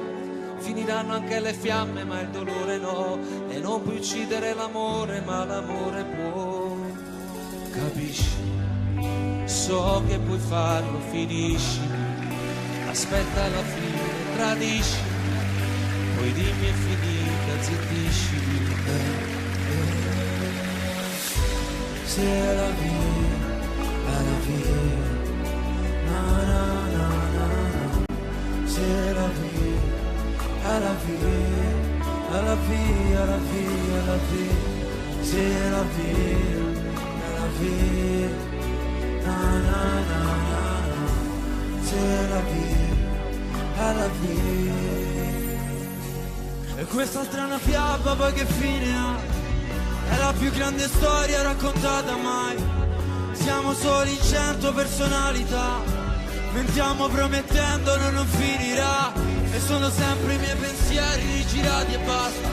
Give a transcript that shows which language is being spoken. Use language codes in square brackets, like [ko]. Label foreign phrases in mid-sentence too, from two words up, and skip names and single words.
[it] Finiranno anche le fiamme ma il dolore no, e non puoi uccidere l'amore ma l'amore può. Capisci? So che puoi farlo, finisci, aspetta alla fine, tradisci, poi dimmi è finita, zittisci. [fr] C'est la vie, na na na na na. C'est la vie, la vie, la vie, la vie, la vie. C'est la vie, la vie. Na, na, na, na, na. C'est la vie, la vie. [it] E questa strana fiaba poi che fine ha? È la più grande storia raccontata mai. Siamo soli in 100 personalità, mentiamo promettendo non finirà. E sono sempre i miei pensieri rigirati e basta.